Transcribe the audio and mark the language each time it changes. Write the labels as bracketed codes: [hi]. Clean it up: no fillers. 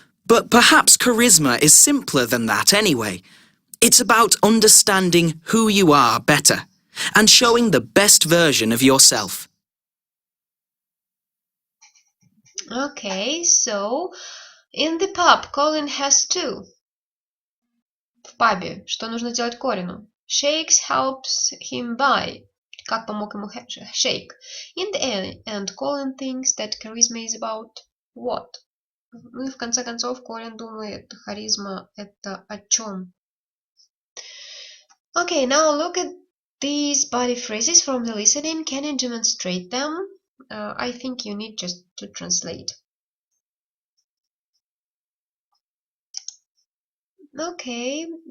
[en] But perhaps charisma is simpler than that anyway. It's about understanding who you are better, and showing the best version of yourself. Okay, so in the pub, Colin has 2. [ru] В пабе. Что нужно делать Колину? [en] Sheikh helps him buy. [ru] Как помог ему Sheikh? [en] In the end, Colin thinks that charisma is about what? [ru] Ну и в конце концов, Колин думает, харизма это о чем? [en] Okay, now look at these body phrases from the listening. Can you demonstrate them? I think you need just to translate. Okay.